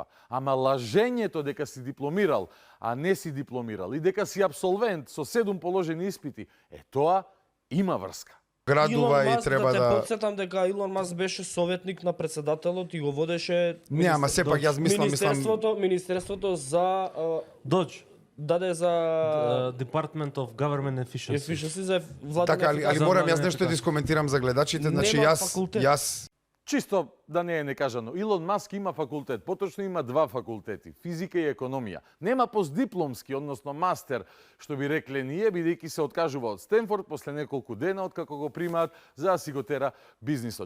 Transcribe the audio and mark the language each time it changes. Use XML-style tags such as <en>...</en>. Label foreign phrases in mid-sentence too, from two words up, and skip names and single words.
<mk>Ама лажењето дека си дипломирал, а не си дипломирал, и дека си абсолвент со 7 положени испити, тоа има врска. Градува и треба да да... те потсетам дека Илон Маск беше советник на председателот и го водеше... Не, ама сепак јас мислам... Министерството за... Додж. Даде за...</mk> <en>Department of Government Efficiency.</en> <mk>Efficiency за владина... Така, али морам јас нешто да искоментирам за гледачите, значи јас... Чисто да не е некажано, Илон Маск има факултет, поточно има 2 факултети, физика и економија. Нема постдипломски, односно мастер, што би рекле ние, бидејќи се откажува од Стенфорд после неколку дена од како го примаат за да си го тера бизнисот.</mk>